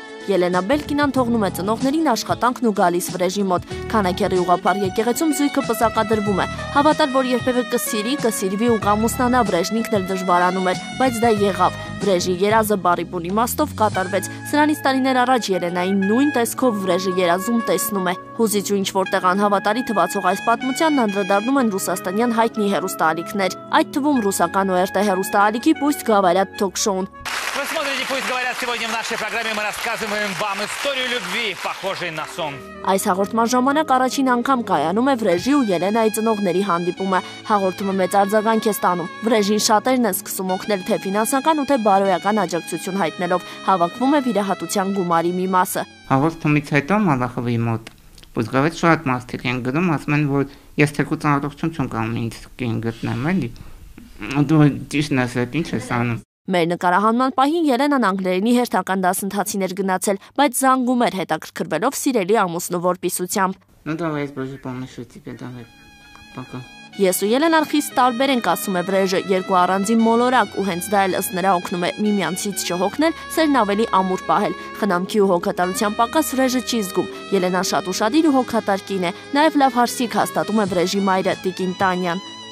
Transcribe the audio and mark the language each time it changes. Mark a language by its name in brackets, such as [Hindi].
[Armenian] Ելենա Բելկինան թողնում է ծնողներին աշխատանքն ու գալիս Վրեժի մոտ։ Քանաքեռի ուղղափառ եկեղեցում զույգը պսակադրվում է։ Հավատալ, որ երբևէ կսիրվի ու կամուսնանա Վրեժն ինքն էլ դժվարանում էր, բայց դա եղավ։ Վրեժի երազը բառի բուն իմաստով կատարվեց։ Սրանից տարիներ առաջ Ելենային նույն տեսքով Վրեժը երազում տեսնում է։ Հուզիչ ու ինչ-որտեղ անհավատալի թվացող այս պատմությանն անդրադառնում են ռուսաստանյան հայտնի հեռուստաալիքներ, այդ թվում ռուսական ՕՐՏ հեռուստաալիքի «Пусть говорят» թոք-շոուն։ [Russian] Вы смотрите «Пусть говорят». Сегодня в нашей программе мы рассказываем вам историю любви, похожей на сон. [Armenian] Այս հաղորդման ժամանակ առաջին անգամ կայանում է Վրեժի ու Ելենայի ծնողների հանդիպումը։ Հաղորդումը մեծ արձագանք է ստանում։ Վրեժին շատերն են սկսում օգնել թե ֆինանսական ու թե բարոյական աջակցություն հայտնելով։ Հավաքվում է վիրահատության գումարի մի մասը։ Հաղորդումից հետո Մալախովի մոտ «Пусть говорят» շատ մարդիկ են գրում, ասում են, որ ես թեկուզ առողջություն չեմ կարող ինձ կին գտնեմ, էլի։ Դու ճիշտն ես, ինչ ես անում։ Մեր նկարահանման պահին Ելենան անգլերենի հերթական դասընթացին էր գնացել, բայց զանգում էր հետաքրքրվելով սիրելի ամուսնու որպիսությամբ։ [Russian] Ну давай, боже, помощи тебе, давай. Пока. [Armenian] Ես ու Ելենան խիստ տարբեր ենք, ասում է Վրեժը, երկու առանձին մոլորակ ու հենց դա էլ ըստ նրա օգնում է միմյանցից չհոգնել, սերն ավելի ամուր պահել։ Խնամքի ու հոգատարության պակաս Վրեժը չի զգում։ Ելենան շատ ուշադիր ու հոգատար կին է, նաև լավ հարսիկ հաստատում է Վրեժի մայրը Տիկին Տանյան։